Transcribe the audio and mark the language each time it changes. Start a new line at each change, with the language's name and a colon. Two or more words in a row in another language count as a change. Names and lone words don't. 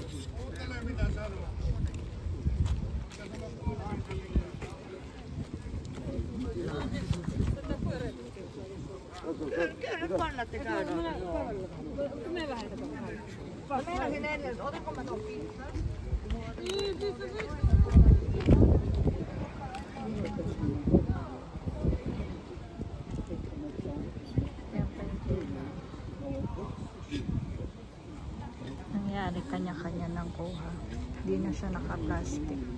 Finnish: Kyllä kannatte käydä. Me vähän mä meinasin ennen, että otinko mä ton pizzan?
Filipino: Nangyari kanya-kanya ng kuha. Hindi na siya naka-plastic.